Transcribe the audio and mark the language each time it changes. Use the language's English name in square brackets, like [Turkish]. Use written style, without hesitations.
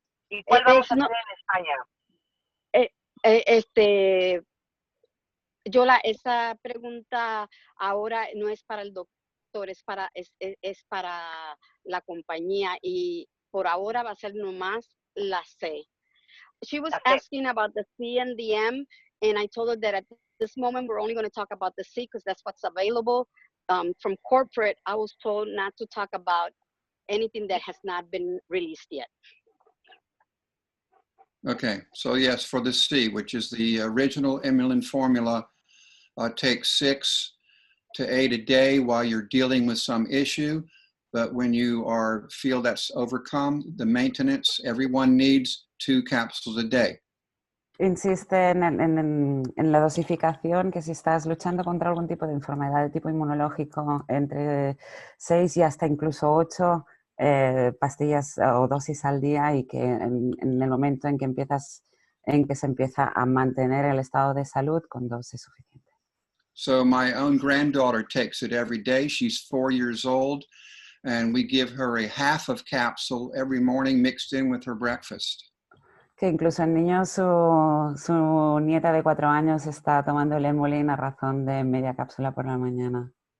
[Spanish] ¿Y cuál vamos a hacer en España? Yola, esa pregunta ahora no es para el doctor, es para la compañía, y por ahora va a ser nomás la C. [English] She was asking about the C and the M, and I told her that at this moment we're only going to talk about the C because that's what's available. From corporate, I was told not to talk about anything that has not been released yet. Okay, so yes, for the C, which is the original Emulin formula, take 6 to 8 a day while you're dealing with some issue. But when you feel that's overcome, the maintenance, everyone needs 2 capsules a day. [Spanish] Insiste en la dosificación, que si estás luchando contra algún tipo de enfermedad de tipo inmunológico, entre 6 y hasta incluso 8 pastillas o dosis al día, y que en el momento en que se empieza a mantener el estado de salud, con 2 es suficiente. [English] So my own granddaughter takes it every day. She's 4 years old, and we give her a half of capsule every morning mixed in with her breakfast. [Spanish] Que incluso el niño, su nieta de 4 años está tomando el Emulin a razón de media cápsula por la mañana.